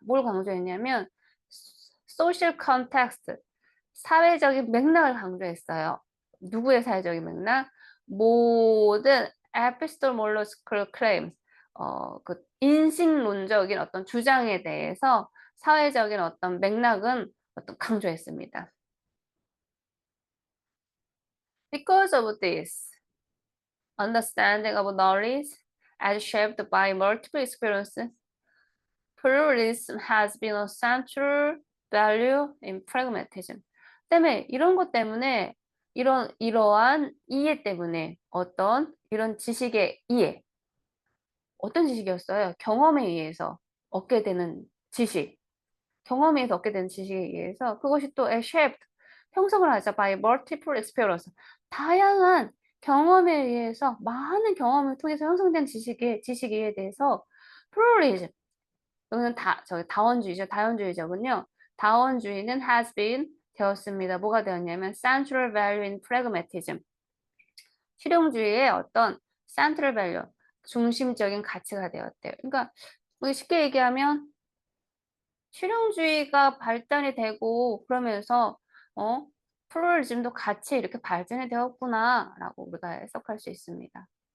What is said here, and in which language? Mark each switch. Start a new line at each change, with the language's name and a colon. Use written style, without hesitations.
Korean: 뭘 강조했냐면
English: social context
Korean: 사회적인 맥락을 강조했어요. 누구의 사회적인 맥락? 모든
English: epistemological claims
Korean: 그 인식론적인 어떤 주장에 대해서 사회적인 어떤 맥락은 강조했습니다.
English: Because of this, understanding of knowledge as shaped by multiple experiences, pluralism has been a central value in pragmatism.
Korean: 때문에 이런 것 때문에 이러한 이해 때문에 이런 지식의 이해 어떤 지식이었어요? 경험에 의해서 얻게 되는 지식. 경험에 의해서 얻게 되는 지식에 의해서 그것이 또 shaped 형성을 하죠.
English: by multiple experience.
Korean: 다양한 경험에 의해서 많은 경험을 통해서 형성된 지식에 대해서 pluralism. 여기는 다원주의죠. 다원주의자군요. 다원주의는
English: has been
Korean: 되었습니다. 뭐가 되었냐면
English: central value in pragmatism.
Korean: 실용주의의 어떤
English: central value,
Korean: 중심적인 가치가 되었대요. 그러니까 쉽게 얘기하면 실용주의가 발달이 되고 그러면서 플루럴리즘도 같이 이렇게 발전이 되었구나라고 우리가 해석할 수 있습니다.